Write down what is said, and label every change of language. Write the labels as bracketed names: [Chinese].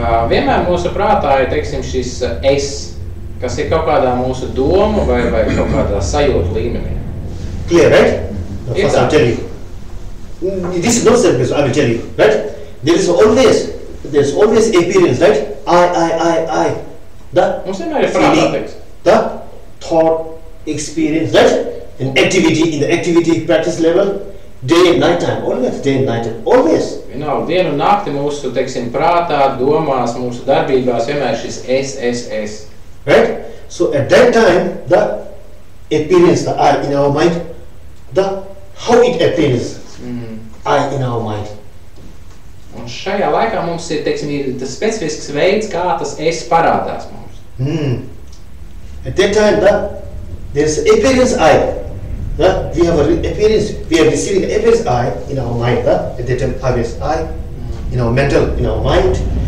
[Latvian] Vienmēr mūsu prātā ir, teiksim, šis es, kas ir kaut kādā mūsu domu vai kaut kādā sajūtu līmenī. [English] Clear, right? First I'll tell you. This is not self-grasping, I will tell you, right? There is always appearance, right? I. [Latvian] Mums vienmēr ir prātā, teiks. [English] The thought, experience, right? And activity, in the activity practice level, day and night time, always, day and night time, always. [Latvian] Vienalga, dienu un nakti mūsu, teiksim, prātā, domās, mūsu darbībās vienmēr šis es. [English] Right? So at that time, the appearance, the I in our mind, how it appears, I in our mind. [Latvian] Un šajā laikā mums ir, teiksim, ir tas specifisks veids, kā tas es parādās mums. [English] At that time, there is appearance I. We have appearance. We are receiving the appearance I in our mind. At that time, appearance I in our mental, in our mind.